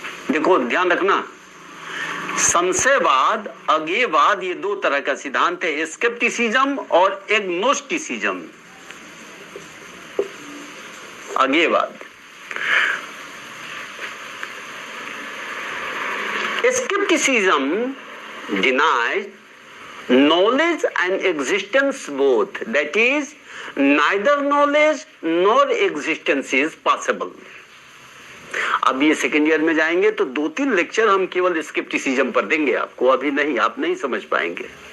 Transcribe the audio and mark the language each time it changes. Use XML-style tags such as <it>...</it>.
<hi>देखो ध्यान रखना, संशयवाद, अज्ञेयवाद, ये दो तरह का सिद्धांत है, स्केप्टिसिज्म और agnosticism.</hi> <en>अज्ञेयवाद, scepticism denies knowledge and existence both, that is neither knowledge nor existence is possible.</en> <hi>अब ये सेकेंड ईयर में जाएंगे तो 2-3 लेक्चर हम केवल स्केप्टिसिज्म पर देंगे आपको, अभी नहीं, आप नहीं समझ पाएंगे.</hi>